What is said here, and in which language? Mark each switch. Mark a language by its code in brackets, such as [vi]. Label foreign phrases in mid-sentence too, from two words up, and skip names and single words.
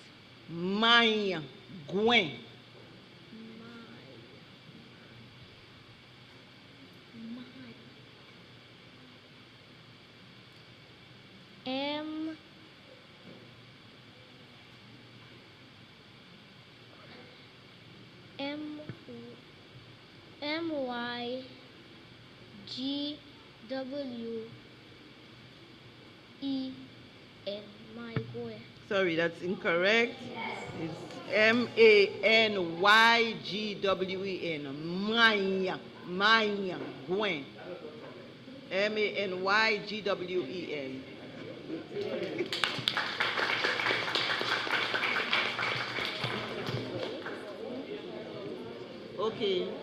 [en] My Gwen. M. M. M. Y. G. W. E. N. My Gwen. Sorry, that's incorrect. It's M-A-N-Y-G-W-E-N. My Gwen. M-A-N-Y-G-W-E-N. Okay.